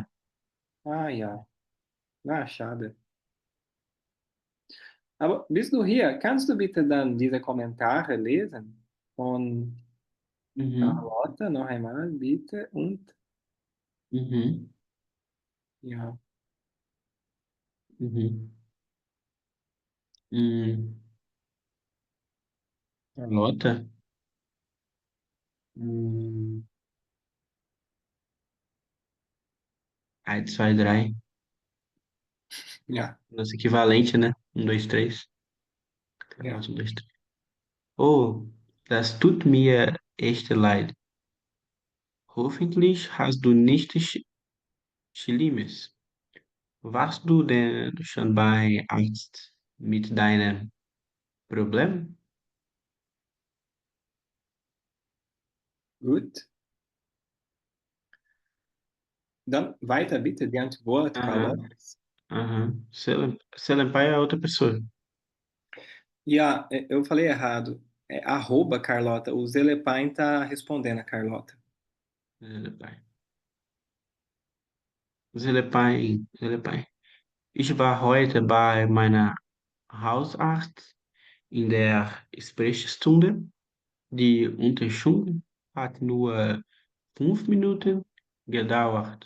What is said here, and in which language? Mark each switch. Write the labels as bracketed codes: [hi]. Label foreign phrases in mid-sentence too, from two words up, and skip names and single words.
[de] Ah, ja. Na, schade. Aber bist du hier? Kannst du bitte dann diese Kommentare lesen? Von Mhm, Carlotta noch einmal, bitte. Und mhm, ja, mhm. Carlota? Hum, 1, 2, 3. ja, [pt] Nosso equivalente, né? 1, 2, 3. [de] ja. Carlota, 1, 2, 3. Oh, das tut mir echt leid. Hoffentlich hast du nichts Schlimmes. Warst du denn schon bei Arzt mit deinem Problem? Gut. Dann weiter bitte die Antwort, Carlotta. Aham, aham. [pt] Selempai é outra pessoa. Ja, eu falei errado. É arroba Carlota. O Zelepain tá respondendo a Carlota. Selempai. Selempai. [de] Ich war heute bei meiner Hausarzt in der Sprechstunde. Die Untersuchung hat nur 5 Minuten gedauert.